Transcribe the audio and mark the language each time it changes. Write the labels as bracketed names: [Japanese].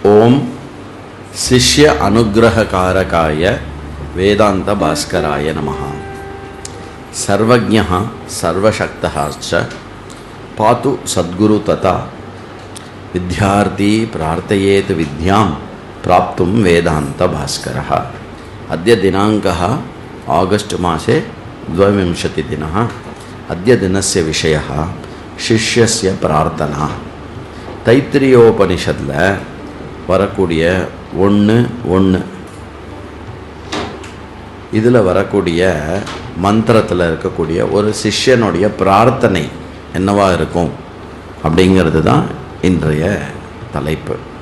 [Sanskrit] ओम शिष्य अनुग्रहकारकाय वेदांत भास्कराय नमः। सर्वज्ञः सर्वशक्तः च पातु सद्गुरु तथा विद्यार्थी प्रार्थयेत विद्यां प्राप्तुं वेदांत भास्करः। अद्य दिनाङ्कः आगस्ट् मासे 22 दिनः। अद्य दिनस्य विषयः शिष्यस्य प्रार्थना। [Tamil] தைத்திரியோபனிஷத்தில் வரக்கூடிய 1:1 இதில் வரக்கூடிய மந்திரத்தில் இருக்கக்கூடிய ஒரு சிஷ்யனுடைய பிரார்த்தனை என்னவா இருக்கும் அப்படிங்கிறது தான் இன்றைய தலைப்பு.